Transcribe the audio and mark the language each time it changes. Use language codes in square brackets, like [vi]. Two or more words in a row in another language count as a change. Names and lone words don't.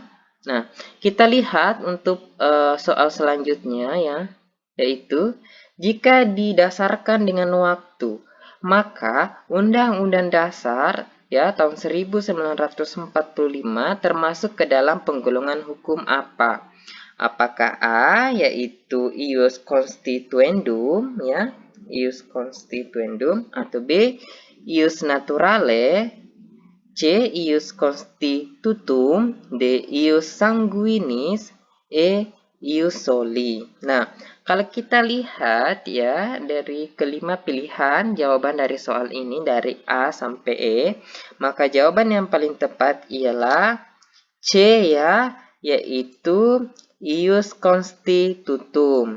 [id] Nah, kita lihat untuk soal selanjutnya ya, yaitu jika didasarkan dengan waktu, maka Undang-Undang Dasar ya tahun 1945 termasuk ke dalam penggolongan hukum apa? Apakah A yaitu [la] ius constituendum ya, ius constituendum, [id] atau B [la] ius naturale, C ius constitutum, D ius sanguinis, E ius soli. [id] Nah, kalau kita lihat ya dari kelima pilihan jawaban dari soal ini dari A sampai E, maka jawaban yang paling tepat ialah C ya, yaitu [la] ius constitutum.